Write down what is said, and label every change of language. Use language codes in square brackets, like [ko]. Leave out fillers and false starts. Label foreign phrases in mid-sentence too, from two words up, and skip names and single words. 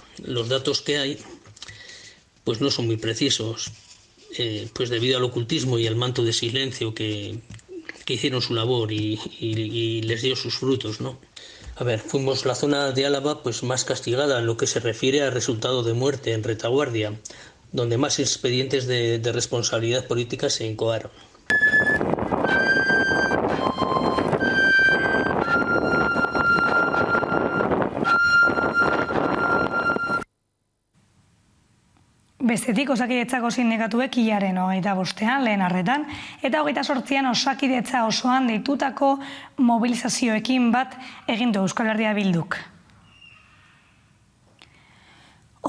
[es] Los datos que hay no son muy precisos, debido al ocultismo y al manto de silencio que hicieron su labor y les dio sus frutos, ¿no? Fuimos la zona de Álava más castigada en lo que se refiere al resultado de muerte en retaguardia, donde más expedientes de responsabilidad política se incoaron. [eu] Bestetik, Osakidetzako sindikatuek hilaren 25an lehen arretan eta 28an Osakidetza osoan deitutako mobilizazioekin bat egin du Euskal Herria Bilduk.